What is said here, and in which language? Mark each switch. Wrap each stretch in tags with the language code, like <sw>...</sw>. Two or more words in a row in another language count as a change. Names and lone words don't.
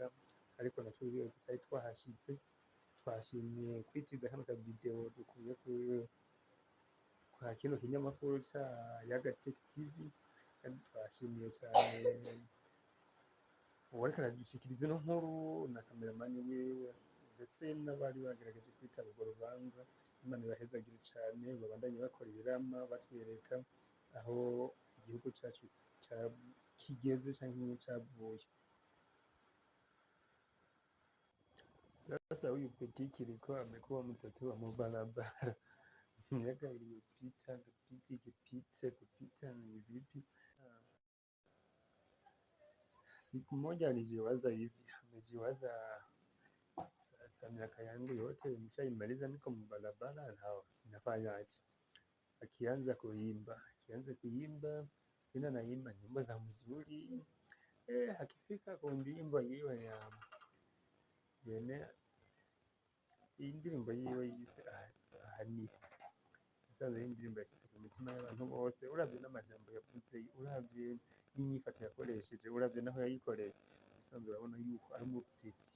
<rn>Ariko natwe iyo tutari twahashitse, twashimye kwitiza kano ka video dukuye kwa kino kinyamakuru ca Yaga Tech TV, kandi twashimiye cane uwariko aradushikiriza ino nkuru na kameramani wiwe, ndetse n'abari bagerageje kwitaba urwo rubanza. Imana ibahezagire cane, babandanye bakora ibirama batwereka aho igihugu cacu kigeze canke cavuye.</rn> <sw>Sasa huyu Peti Kiriko amekuwa mtoto wa mabarabara, miaka iliyopita kupita ni vipi? Siku moja alijiwaza hivi, amejiwaza sasa miaka yangu yote nimeshaimaliza, niko mbarabara na nafanya aje? Akianza kuimba tena, naimba nyimbo za mzuri,</sw> <rn>akifika ku ndirimbo yiwe ya yene, indirimbo yiwe yise ahani, nasanze indirimbo yashitse ku mitima y'abantu bose, uravye n'amajambo yavuze, uravye n'inyifato yakoresheje, uravye naho yayikoreye, usanzwe urabona yuko ari umupeti.</rn>